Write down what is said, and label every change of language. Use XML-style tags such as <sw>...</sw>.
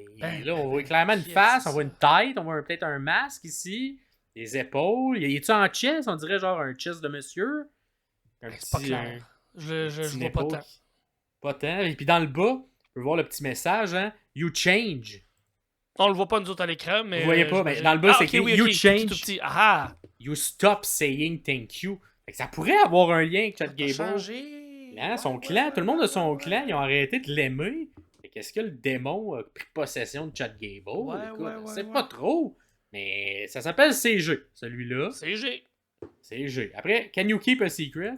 <fr>Mais là, on voit clairement une face, on voit une tête, on voit peut-être un masque ici, des épaules. Y est-tu en chest? On dirait genre un chest de monsieur. C'est pas clair. Je vois pas tant. Pas tant. Et puis dans le bas, on peut voir le petit message, hein.</fr> <en>You change.</en> <fr>On le voit pas nous autres à l'écran, mais. Vous voyez pas, mais dans le bas, c'est écrit</fr> <en>You change.</en> <fr>Tout petit. Ah!</fr> <en>You stop saying thank you.</en> <fr>Fait que ça pourrait avoir un lien avec Chad Gable. Changé. Son clan, tout le monde de son clan, ils ont arrêté de l'aimer. Qu'est-ce que le démon a pris possession de Chad Gable? C'est pas trop, mais ça s'appelle CG, celui-là. CG. Après, Can You Keep a Secret?</fr>